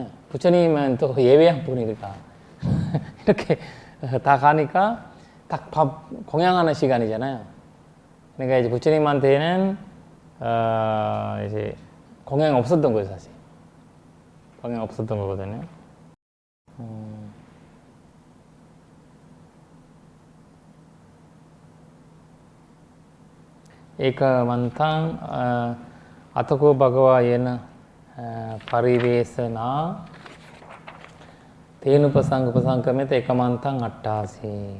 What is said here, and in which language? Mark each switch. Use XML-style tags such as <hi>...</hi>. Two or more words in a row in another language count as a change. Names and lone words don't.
<ko>부처님은 또 예외한 분이니까 이렇게 다 가니까 딱 밥 공양하는 시간이잖아요. 그러니까 이제 부처님한테는 이제 공양이 없었던 거예요, 사실. 공양 없었던 거거든요.</ko> <pi>एकमन्तं अतको भगवा येन परिवेशना तेनुपसंगमेत एकमन्तं अट्टासि</pi>